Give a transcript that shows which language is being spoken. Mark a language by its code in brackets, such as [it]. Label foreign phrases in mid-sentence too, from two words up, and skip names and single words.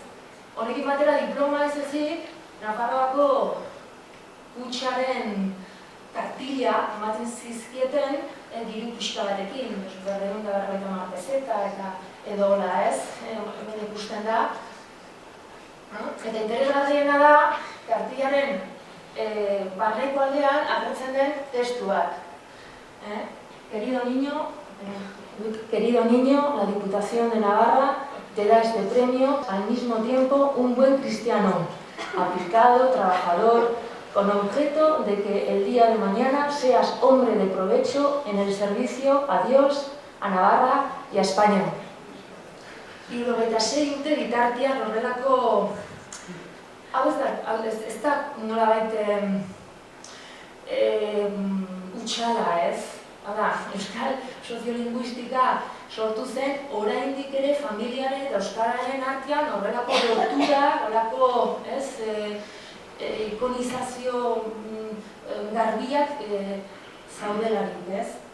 [eu] Honekin batera diploma ez ezik, Nafarroako kutxaren kartila ematen zizkieten diru pixka batekin, 250 peseta eta edo hola ez, hemen ikusten da. Eta interesgarriena da, kartilaren barneko aldean agertzen den testu bat. [es] Querido niño, la Diputación de Navarra te da este premio al mismo tiempo un buen cristiano, aplicado, trabajador, con objeto de que el día de mañana seas hombre de provecho en el servicio a Dios, a Navarra y a España. [eu] 76 urte bitartean horrelako, hau ez da nolabait utxala ez, euskal soziolinguistika sortu zen oraindik ere familiaren eta euskararen artean horrelako lotura, horrelako ikonizazio garbiak zaudelarik, ez?